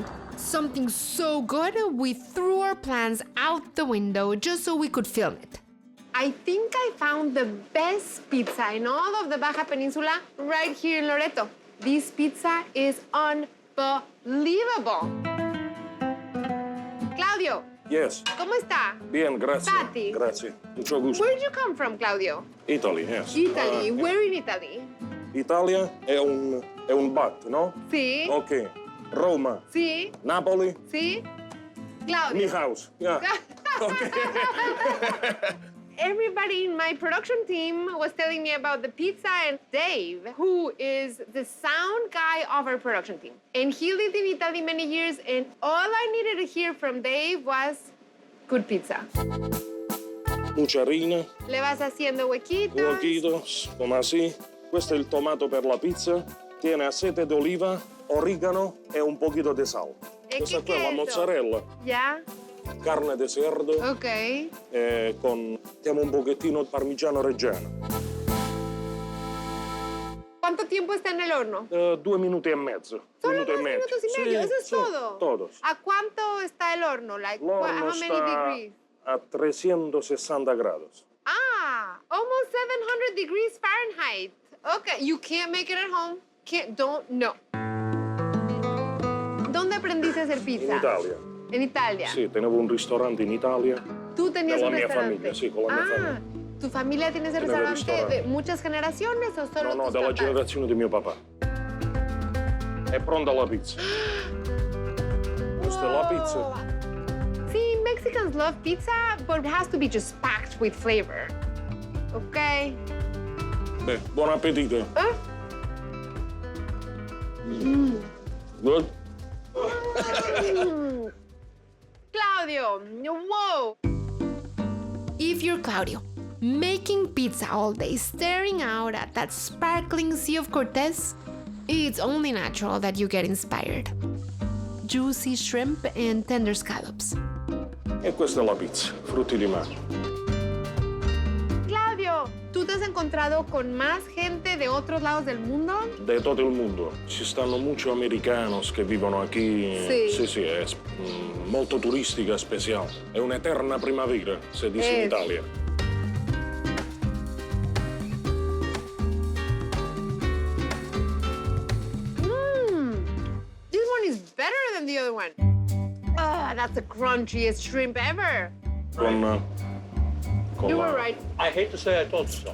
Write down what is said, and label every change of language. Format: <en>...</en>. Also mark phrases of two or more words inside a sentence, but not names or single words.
<en>Something so good, we threw our plans out the window just so we could film it. I think I found the best pizza in all of the Baja Peninsula right here in Loretto. This pizza is unbelievable. Claudio. Yes.</en> <es>¿Cómo está? Bien,</es> <it>grazie. Pati. Grazie.</it> <es>Mucho gusto.</es> <en>Where did you come from, Claudio? Italy, yes. Italy. Where in Italy? Italia è un bat, no? Sì. Ok. Roma. Sì. Napoli. Sì. Claudio. Mi house. Yeah. Okay. Everybody in my production team was telling me about the pizza, and Dave, who is the sound guy of our production team. And he lived in Italy many years, and all I needed to hear from Dave was good pizza.</en> <es>Mucha harina. Le vas haciendo huequitos. Huequitos, come así.</es> <it>Questo è il tomato per la pizza.</it> <es>Tiene aceite</es> <it>d'oliva, origano e un pochino di sal. Questa qua è la mozzarella.</it> <es>Ya. Carne di cerdo. Ok.</es> <it>Mettiamo un pochettino di parmigiano reggiano.</it> <es>¿Cuánto tiempo está en el horno?</es> <it>2 minuti e mezzo.</it> <es>Solo 2 minutos y medio, eso es</es> <it>sì,</it> <es>todo. Todos. ¿A cuánto está el horno?</es> <en>Like,</en> <it>L'horno</it> <en>how many</en> <it>sta</it> <en>degrees?</en> <es>a 360 grados.</es> <en>Ah, almost 700 degrees Fahrenheit. Okay, you can't make it at home. No.</en> <es>¿Dónde aprendiste a hacer pizza?</es> <it>In Italia.</it> <es>En Italia.</es> <it>Sì, tenevo un ristorante in Italia.</it> <es>¿Tú tenías un</es> <it>Con la mia</it> <es>restaurante?</es> <it>famiglia, sì, con la mia famiglia.</it> <es>¿Tu familia tiene ese</es> <it>Teneva</it> <es>restaurante de muchas generaciones o solo</es> <it>No,</it> <es>tus</es> <it>dalla</it> <es>papás?</es> <it>generazione di mio papà. È pronta la pizza. Questa è la pizza.</it> <en>See, Mexicans love pizza, but it has to be just packed with flavor. Okay?</en> <it>Beh, buon appetito.</it> <en>Huh? Good? Claudio, whoa! If you're Claudio, making pizza all day, staring out at that sparkling Sea of Cortez, it's only natural that you get inspired. Juicy shrimp and tender scallops.</en> <it>E questa è la pizza, frutti di mare.</it> <es>Claudio, ¿tú te has encontrado con más gente de otros lados del mundo? De todo</es> <it>il mondo. Ci stanno</it> <es>muchos americanos</es> <it>che vivono aquí. Sì. Sì, è molto turistica e speciale. È un'eterna primavera, si dice in Italia.</it> <en>This one is the other one. Ah, that's the crunchiest shrimp ever. You were right. I hate to say I told you so.</en>